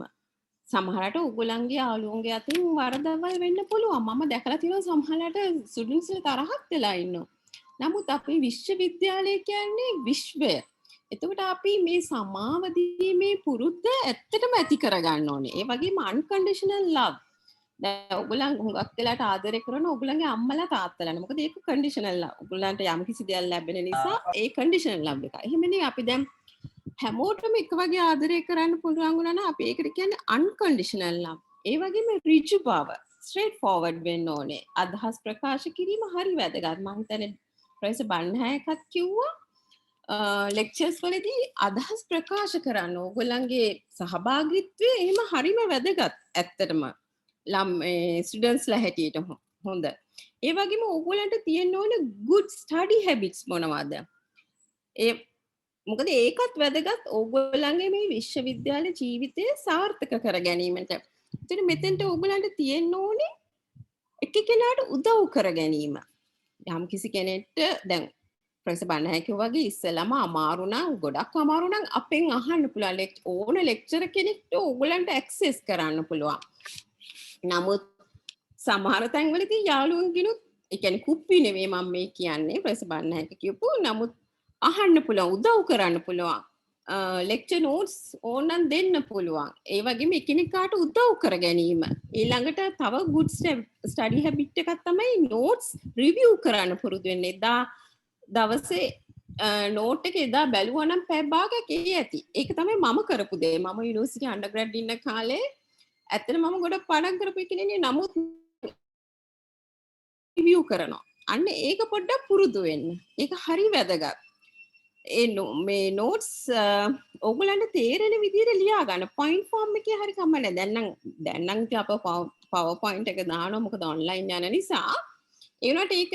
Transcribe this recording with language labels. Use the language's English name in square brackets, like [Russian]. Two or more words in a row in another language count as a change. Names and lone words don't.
[Sinhala] සමහරට ඔයගොල්ලන්ගේ යාළුවන්ගේ අතින් වරදවල් වෙන්න පුළුවන්. මම දැකලා තියෙනවා සමහරට ස්ටුඩන්ට්ස් තරහක් වෙලා ඉන්නවා. නමුත් අපේ විශ්වවිද්‍යාලය කියන්නේ විශ්වය. එතකොට අපි මේ සමාව දීමේ පුරුද්ද ඇත්තටම ඇති කරගන්න ඕනේ. ඒ වගේම [English] unconditional love. [Sinhala] දැන් ඔයගොල්ලන් හුඟක් වෙලාට ආදරය කරන ඔයගොල්ලන්ගේ අම්මලා තාත්තලානේ. මොකද ඒක [English] conditional love. [Sinhala] ඔයගොල්ලන්ට යම් කිසි දෙයක් ලැබෙන නිසා ඒ [English] conditional love [Sinhala] එක. එහෙමනේ අපි දැන් හැමෝටම එක වගේ ආදරය කරන්න පුළුවන් වුණා නම් අපි ඒකට කියන්නේ [English] unconditional love. [Sinhala] ඒ වගේම ඍජු බව, [English] straight forward [Sinhala] වෙන්න ඕනේ. අදහස් ප්‍රකාශ කිරීම හරි වැදගත්. මම හිතන්නේ ප්‍රොෆෙසර් බණ්හායකත් කිව්වා ලෙක්චර්ස් වලදී අදහස් ප්‍රකාශ කරන්න ඕගොල්ලන්ගේ සහභාගීත්වය එහෙම හරිම වැදගත් ඇත්තටම. ස්ටුඩන්ට්ස්ලා හැටියට හොඳ. ඒ වගේම ඕගොල්ලන්ට තියෙන්න ඕන [English] good study habits [Sinhala] මොනවද? මොකද ඒකත් වැදගත් ඕගොල්ලන්ගේ මේ විශ්වවිද්‍යාල ජීවිතය සාර්ථක කර ගැනීමට. ඉතින් මෙතෙන්ට ඕගොල්ලන්ට තියෙන්න ඕනේ එක්කෙනාට උදව් කර ගැනීම. යම් කිසි කෙනෙක්ට දැන් ප්‍රොෆෙසර් බණ්හායක වගේ ඉස්සෙල්ලාම අමාරු නම් ගොඩක් අමාරු නම් අපෙන් අහන්න පුළුවන් ඕන ලෙක්චර් කෙනෙක්ට ඕගොල්ලන්ට ඇක්සස් කරන්න පුළුවන්. නමුත් සමහර තැන්වලදී යාළුවන්ගිනුත් ඒ කියන්නේ කුප්පි නෙවෙයි මම මේ කියන්නේ ප්‍රොෆෙසර් බණ්හායක කියපු නමුත් අහන්න පුළුවන් උදව් කරන්න පුළුවන් [English] lecture notes [Sinhala] ඕනනම් දෙන්න පුළුවන් ඒ වගේම එකිනෙකාට උදව් කර ගැනීම ඊළඟට තව [English] good study habit [Sinhala] එකක් තමයි [English] notes review [Sinhala] කරන්න පුරුදු වෙන්න එදා දවසේ නෝට් එක එදා බැලුවා නම් පැය භාගයක් ඇති ඒක තමයි මම කරපු දේ මම [English] university undergrad [Sinhala] ඉන්න කාලේ ඇත්තට මම ගොඩක් පාඩම් කරපු කෙනෙක් නමුත් රිවිව් කරනවා අන්න ඒක පොඩ්ඩක් පුරුදු වෙන්න ඒක හරි වැදගත් මේ නෝට්ස් ඔයගොල්ලන්ට තේරෙන විදිහට ලියා ගන්න [English] point form [Sinhala] එකේ හරි කමන්නේ දැන් නම් අප පවර් පොයින්ට් එක දානවා මොකද ඔන්ලයින් යන නිසා ඒ වුණාට ඒක